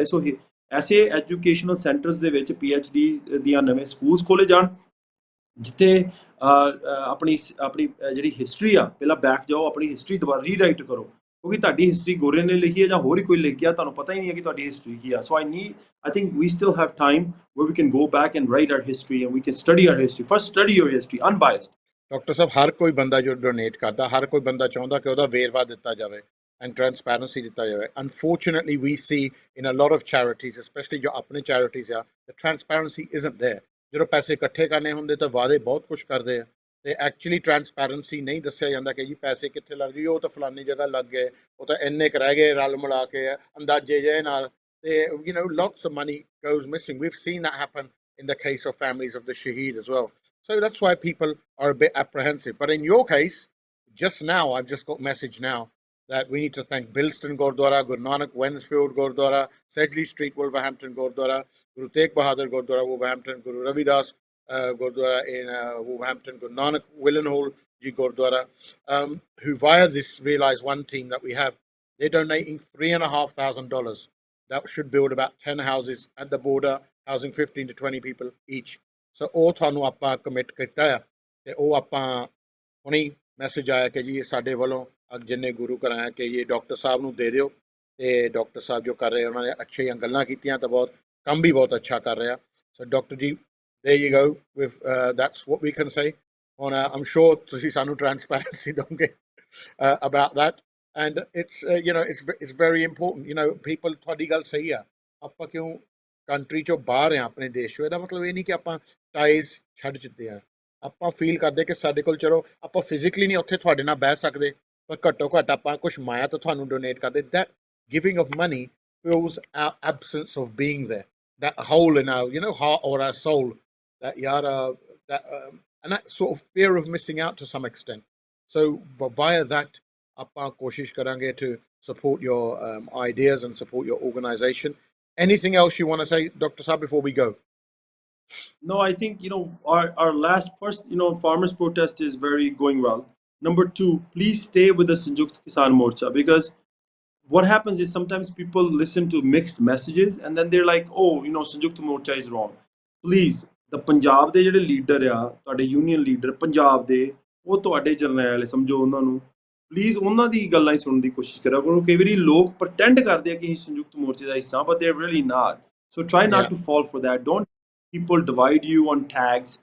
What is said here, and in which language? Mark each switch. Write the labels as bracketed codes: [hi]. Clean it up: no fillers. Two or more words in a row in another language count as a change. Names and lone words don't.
[pa] ਸੋ ਐਸੇ [en] educational centres [pa] ਦੇ ਵਿੱਚ PhD ਦੀਆਂ ਨਵੇਂ ਸਕੂਲਸ ਖੋਲੇ ਜਾਣ, ਜਿੱਥੇ ਆਪਣੀ ਆਪਣੀ ਜਿਹੜੀ ਹਿਸਟਰੀ ਆ, ਪਹਿਲਾਂ ਬੈਕ ਜਾਓ, ਆਪਣੀ ਹਿਸਟਰੀ ਦੁਬਾਰਾ ਰੀਰਾਈਟ ਕਰੋ, ਕਿਉਂਕਿ ਤੁਹਾਡੀ ਹਿਸਟਰੀ ਗੋਰੇ ਨੇ ਲਿਖੀ ਹੈ ਜਾਂ ਹੋਰ ਹੀ ਕੋਈ ਲਿਖ ਗਿਆ, ਤੁਹਾਨੂੰ ਪਤਾ ਹੀ ਨਹੀਂ ਹੈ ਕਿ ਤੁਹਾਡੀ ਹਿਸਟਰੀ ਕੀ ਆ। [en] ਸੋ I think we still have time where we can go back and write our history and we can study our history. First, study your history, unbiased. [pa] ਡਾਕਟਰ ਸਾਹਿਬ, ਹਰ ਕੋਈ ਬੰਦਾ ਜੋ ਡੋਨੇਟ ਕਰਦਾ, ਹਰ ਕੋਈ ਬੰਦਾ ਚਾਹੁੰਦਾ ਕਿ ਉਹਦਾ ਵੇਰਵਾ ਦਿੱਤਾ ਜਾਵੇ [en] and transparency [pa] ਦਿੱਤਾ ਜਾਵੇ। [en] Unfortunately, we see in a lot of charities, especially [pa] ਜੋ ਆਪਣੇ charities ਆ, [en] the transparency isn't there. [pa] ਜਦੋਂ ਪੈਸੇ ਇਕੱਠੇ ਕਰਨੇ ਹੁੰਦੇ ਤਾਂ ਵਾਅਦੇ ਬਹੁਤ ਕੁਛ ਕਰਦੇ ਆ, ਤੇ [en] actually transparency [pa] ਨਹੀਂ ਦੱਸਿਆ ਜਾਂਦਾ ਕਿ ਜੀ ਪੈਸੇ ਕਿੱਥੇ ਲੱਗ ਜੀ, ਉਹ ਤਾਂ ਫਲਾਨੀ ਜਗ੍ਹਾ ਲੱਗ ਗਏ, ਉਹ ਤਾਂ ਇੰਨੇ ਕੁ ਰਹਿ ਗਏ, ਰਲ ਮਿਲਾ ਕੇ ਅੰਦਾਜ਼ੇ ਜਿਹੇ ਨਾਲ, ਤੇ [en] lots of money goes missing. We've seen that happen in the case of families of the shaheed as well. So that's why people are a bit apprehensive. But in your case, just now, I've just got message now that we need to thank Bilston Gurdwara, Guru Nanak Wensfield Gurdwara, Sedgley Street, Wolverhampton Gurdwara, Guru Tegh Bahadur Gurdwara, Wolverhampton, Guru Ravidas Gurdwara in Wolverhampton, Guru Nanak Willenhall Ji Gurdwara, who via this realised one team that we have, they're donating $3,500. That should build about 10 houses at the border, housing 15 to 20 people each. [pa] So ਉਹ ਤੁਹਾਨੂੰ ਆਪਾਂ ਕਮਿਟ ਕੀਤਾ ਆ, ਤੇ ਉਹ ਆਪਾਂ ਹੁਣੀ ਮੈਸੇਜ ਆਇਆ ਕਿ ਜੀ ਇਹ ਸਾਡੇ ਵੱਲੋਂ ਜਿੰਨੇ ਗੁਰੂ ਕਰਾਇਆ ਕਿ ਇਹ ਡਾਕਟਰ ਸਾਹਿਬ ਨੂੰ ਦੇ ਦਿਓ, ਤੇ ਡਾਕਟਰ ਸਾਹਿਬ ਜੋ ਕਰ ਰਹੇ ਉਹਨਾਂ ਨੇ ਅੱਛੀਆਂ ਗੱਲਾਂ ਕੀਤੀਆਂ, ਤਾਂ ਬਹੁਤ ਕੰਮ ਵੀ ਬਹੁਤ ਅੱਛਾ ਕਰ ਰਿਹਾ। ਸੋ ਡਾਕਟਰ ਜੀ, [en] there you go with that's what we can say on I'm sure [pa] ਤੁਸੀਂ ਸਾਨੂੰ transparency ਦੋਗੇ [en] about that, and it's it's very important, people, [pa] ਤੁਹਾਡੀ ਗੱਲ ਸਹੀ ਆ, ਆਪਾਂ ਕਿਉਂ ਕੰਟਰੀ ਚੋਂ ਬਾਹਰ ਆ ਆਪਣੇ ਦੇਸ਼ ਚੋਂ, ਇਹਦਾ ਮਤਲਬ ਇਹ ਨਹੀਂ ਕਿ ਆਪਾਂ ਟਾਈਜ਼ ਛੱਡ ਚੁੱਕੇ ਆ, ਆਪਾਂ ਫੀਲ ਕਰਦੇ ਕਿ ਸਾਡੇ ਕੋਲ ਚਲੋ ਆਪਾਂ ਫਿਜ਼ੀਕਲੀ ਨਹੀਂ ਉੱਥੇ ਤੁਹਾਡੇ ਨਾਲ ਬਹਿ ਸਕਦੇ, ਪਰ ਘੱਟੋ ਘੱਟ ਆਪਾਂ ਕੁਛ ਮਾਇਆ ਤਾਂ ਤੁਹਾਨੂੰ ਡੋਨੇਟ ਕਰਦੇ। [en] that giving of money fills our absence of being there, that hole in our heart or our soul, that and that sort of fear of missing out to some extent. So via that [pa] ਆਪਾਂ ਕੋਸ਼ਿਸ਼ ਕਰਾਂਗੇ [en] to support your ideas and support your organization. Anything else you want to say, Dr. Saab, before we go? No, I think our last first farmers protest is going well. Number 2, please stay with the Sanjukta Kisan Morcha, because what happens is sometimes people listen to mixed messages and then they're like, oh, Sanjukta Morcha is wrong. [pa] Please, the Punjab ਦੇ ਜਿਹੜੇ ਲੀਡਰ ਆ, ਤੁਹਾਡੇ [en] union leader [pa] ਪੰਜਾਬ ਦੇ, ਉਹ ਤੁਹਾਡੇ ਜਰਨੈਲ ਸਮਝੋ, ਉਹਨਾਂ ਨੂੰ ਪਲੀਜ਼ ਉਹਨਾਂ ਦੀ ਗੱਲਾਂ ਹੀ ਸੁਣਨ ਦੀ ਕੋਸ਼ਿਸ਼ ਕਰਿਆ ਕਰੋ। ਕਈ ਵਾਰੀ ਲੋਕ ਪ੍ਰਟੈਂਡ ਕਰਦੇ ਆ ਕਿ ਅਸੀਂ ਸੰਯੁਕਤ ਮੋਰਚੇ ਦਾ ਹਿੱਸਾ, [en] but they are really not. So try not to fall for that. Don't people divide you on tags.